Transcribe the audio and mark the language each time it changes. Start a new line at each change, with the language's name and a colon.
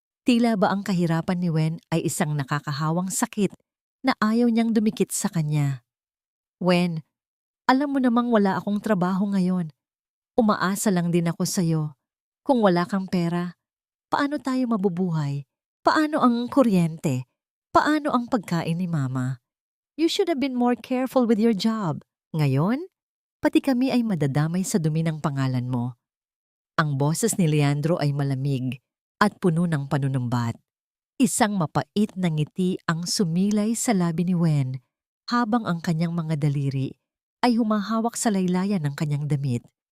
Filipino: Tila ba ang kahirapan ni Wen ay isang nakakahawang sakit na ayaw niyang dumikit sa kanya. Wen, alam mo namang wala akong trabaho ngayon. Umaasa lang din ako sa'yo. Kung wala kang pera, paano tayo mabubuhay? Paano ang kuryente? Paano ang pagkain ni Mama?
English: You should have been more careful with your job.
Filipino: Ngayon, pati kami ay madadamay sa dumi ng pangalan mo. Ang boses ni Leandro ay malamig at puno ng panunumbat. Isang mapait na ngiti ang sumilay sa labi ni Wen habang ang kanyang mga daliri ay humahawak sa laylayan ng kanyang damit.